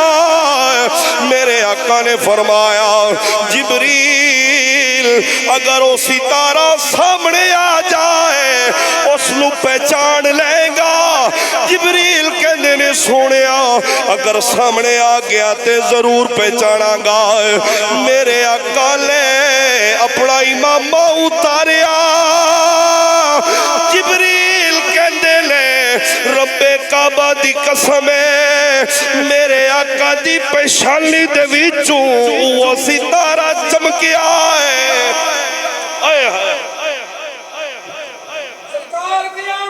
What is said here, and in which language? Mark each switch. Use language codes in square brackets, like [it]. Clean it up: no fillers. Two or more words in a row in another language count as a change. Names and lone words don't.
[ur] میرے آقا نے فرمایا جبریل اگر وہ ستارہ سامنے آ جائے اس نو پہچان لے گا؟ [pa] جبریل کہندے نے سونیا اگر سامنے آ گیا تے ضرور پہچانا گا۔ میرے آقا لے اپنا امامہ اتاریا، جبریل کہندے نے رب کعبہ دی قسم ہے میرے آقا دی پیشانی دے وچوں وہ ستارہ چمکیا ہے۔